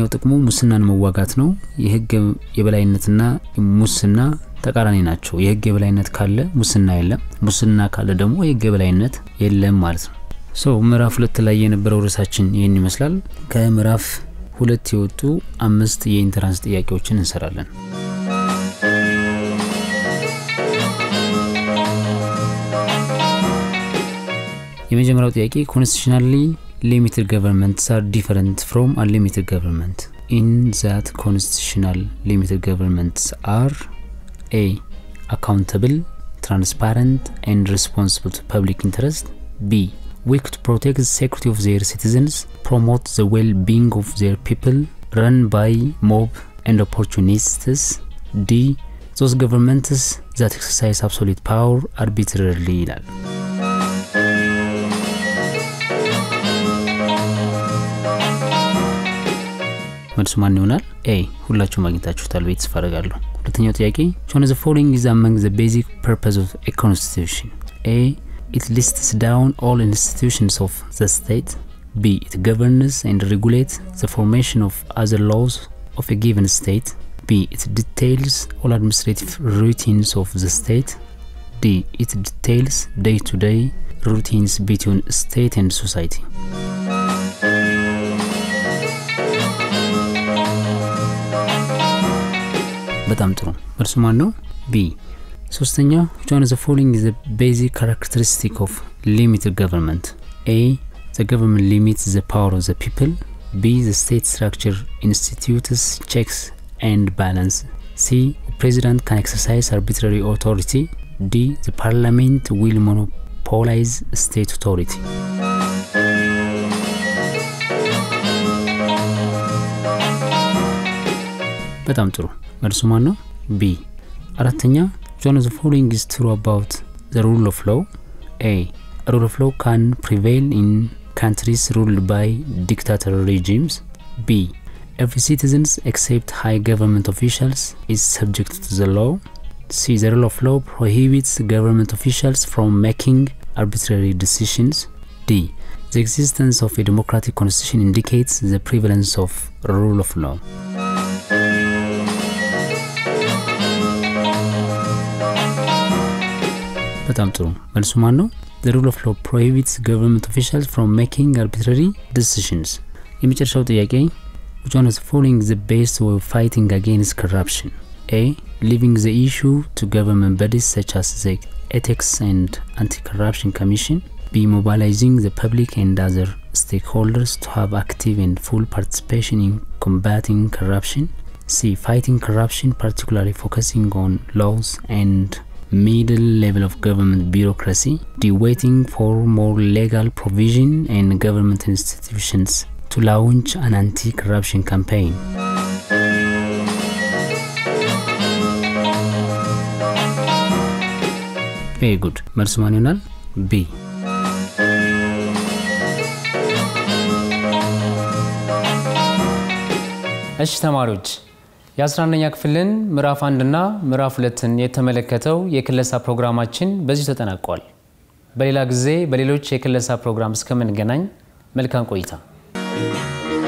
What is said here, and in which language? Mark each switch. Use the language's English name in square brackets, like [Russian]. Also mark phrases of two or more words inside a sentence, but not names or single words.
[Amharic] ጥቅሙ ሙስናን መዋጋት ነው። የህግ የበላይነትና ሙስና ተቃራኒ ናቸው። የህግ የበላይነት ካለ ሙስና የለም፣ ሙስና ካለ ደግሞ የህግ የበላይነት የለም ማለት ነው። ምዕራፍ 2 ላይ የነበረው ርዕሳችን ይሄን ይመስላል። ከምዕራፍ 2 የወጡ 5 የኢንትራንስ ጥያቄዎችን እንሰራለን። የመጀመሪያው ጥያቄ [English] constitutionally limited governments are different from unlimited government in that constitutional limited governments are A. accountable, transparent and responsible to public interest. B. weak to protect the security of their citizens, promote the well-being of their people, run by mob and opportunists. D. those governments that exercise absolute power arbitrarily. [Amharic] መልሱ ማን ይሆናል? A. ሁላችሁም አግኝታችሁታል ቤት ተፈረጋለሁ። ሁለተኛው ጥያቄ [English] which one of the following is among the basic purpose of a constitution? A. it lists down all institutions of the state. B. it governs and regulates the formation of other laws of a given state. B. it details all administrative routines of the state. D. it details day-to-day routines between state and society. [Amharic] በጣም ጥሩ። መልሱ ማን ነው? B. [English] ሶስተኛው which one of the following is the basic characteristic of limited government? A. the government limits the power of the people. B. the state structure institutes checks and balance. C. the president can exercise arbitrary authority. D. the parliament will monopolize state authority. [Amharic] በጣም ጥሩ። መልሱ ማን ነው? B. [English] አራተኛ which one of the following is true about the rule of law? A. a rule of law can prevail in countries ruled by dictatorial regimes. B. every citizen except high government officials is subject to the law. C. the rule of law prohibits government officials from making arbitrary decisions. D. the existence of a democratic constitution indicates the prevalence of rule of law. [Amharic] በጣም ጥሩ። መልሱ ማን ነው? [English] the rule of law prohibits government officials from making arbitrary decisions. [Amharic] የመጨረሻው ጥያቄ [English] which one of the following is the best way of fighting against corruption? A. leaving the issue to government bodies such as the Ethics and Anti-Corruption Commission. B. Mobilizing the public and other stakeholders to have active and full participation in combating corruption. C. Fighting corruption, particularly focusing on laws and middle level of government bureaucracy. D. Waiting for more legal provision and government institutions to launch an anti-corruption campaign. Very good. [Amharic] መልሱ ማን ይሆናል? B. እሺ ተማሪዎች የ11ኛ ክፍልን ምዕራፍ 1 እና ምዕራፍ 2ን የተመለከተው የክለሳ ፕሮግራማችን በዚህ ተጠናቋል። በሌላ ጊዜ በሌሎች የክለሳ ፕሮግራም እስከምንገናኝ መልካም ቆይታ